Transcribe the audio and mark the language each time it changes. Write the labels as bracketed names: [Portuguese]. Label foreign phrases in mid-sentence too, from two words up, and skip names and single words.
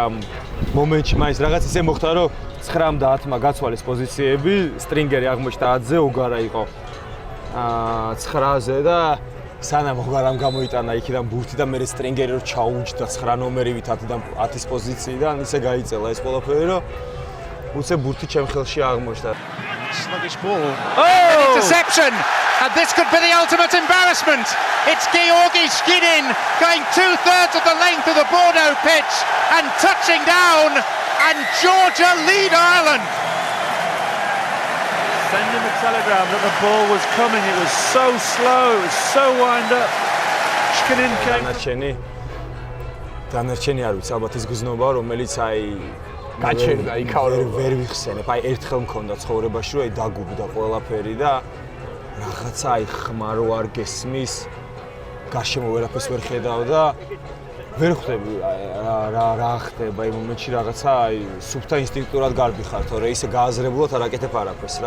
[Georgian] მომენტში მაინც რაღაც ისე მოხდა, რომ 9 და 10-მა გაცვალეს პოზიციები, სტრინგერი აღმოჩნდა 10-ზე, უგარა იყო 9-ზე და სანამ უგარამ გამოიტანა იქიდან ბურთი და მე სტრინგერი რო ჩაუჯდა 9 ნომერივით 10-ის პოზიციიდან, ისე გაიწელა ეს ყველაფერი, რომ უცებ ბურთი ჩემ ხელში აღმოჩნდა. [English] Sluggish ball. Oh! Interception! And this could be the ultimate embarrassment. It's Georgi Skidin going 2/3 of the length of the Bordeaux pitch and touching down, and Georgia lead Ireland. Sending the telegram that the ball was coming. It was so slow, it was so wind up. Skidin came. [Georgian] დანარჩენი არ ვიცი, ალბათ ის გზნობა, რომელიც აი გაჩერდა იქაურო. ვერ ვიხსენებ. აი ერთხელ მქონდა ცხოვრებაში, რომ აი დაგუბდა ყველაფერი და რაღაცა აი ხმა რო არ გესმის, გარშემო ვერაფერს ვერ ხედავ და ვერ ხვდები რა ხდება იმ მომენტში რაღაცა აი სუფთა ინსტინქტურად გარბი ხარ, თორე ისე გააზრებულად არ აკეთებ არაფერს რა.